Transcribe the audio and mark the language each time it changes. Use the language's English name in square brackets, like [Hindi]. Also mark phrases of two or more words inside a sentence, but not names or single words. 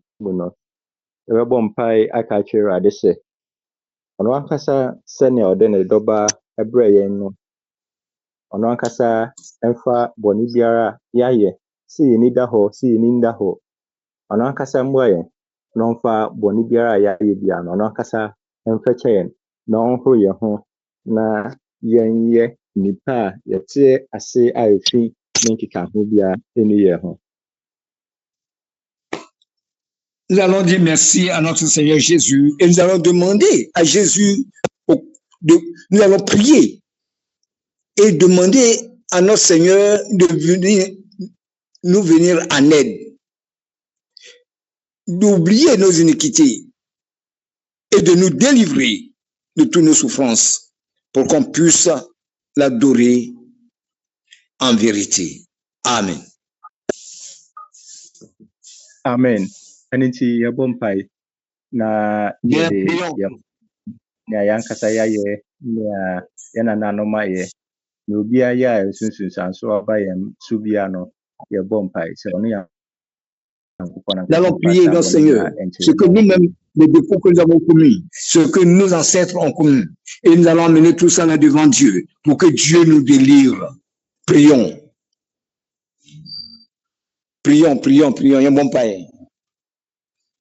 [Akan] mu no, yɛbɛbɔ mpae aka akyerɛ Awurade sɛ ɔno ankasa sɛnea ɔde ne dɔba ɛbrɛ yɛn no, ɔno ankasa ɛmfa bɔne biara a yɛayɛ sɛ yɛni da hɔ, sɛ yɛni nda hɔ, ɔno ankasa mmoa yɛn na ɔmfa bɔne biara a yɛayɛ biara no, ɔno ankasa ɛmfɛkyɛ yɛn na ɔnhoro yɛn ho na yɛnyɛ nipa a yɛte ase a efi ne nkekaho biara ɛni yɛn ho. [French] Nous allons dire merci à notre Seigneur Jésus et nous allons demander à Jésus, nous allons prier et demander à notre Seigneur de nous venir en aide, d'oublier nos iniquités et de nous délivrer de toutes nos souffrances pour qu'on puisse l'adorer en vérité. Amen. Amen. [Akan] Ɛno nti yɛbɔ mpae na yɛde nea yɛankasa yɛayɛ nea yɛnananom ayɛ na obiara yɛ a nsunsuanso aba yɛn so biara no yɛbɔ mpae sɛ ɔno yɛ [French] Nous allons prier notre Seigneur, ce que nous-mêmes, les défauts que nous avons commis, ce que nos ancêtres ont commis, et nous allons amener tout ça là devant Dieu pour que Dieu nous délivre. Prions. Prions, prions, prions. Il y a un bon païen.